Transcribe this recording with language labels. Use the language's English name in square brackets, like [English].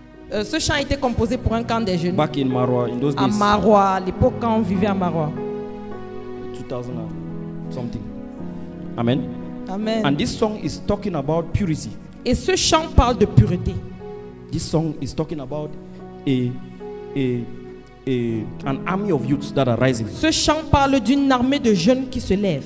[French] Ce chant a été composé pour un camp des jeunes [English] back in Marois in those [French] à [English] days, [French] Marois, à l'époque quand on vivait à Marois. [English] 2000 and something. Amen. [French] Amen. [English] And this song is talking about purity. [French] Et ce chant parle de pureté. [English] This song is talking about an army of youths that are rising. [French] Ce chant parle d'une armée de jeunes qui se lèvent.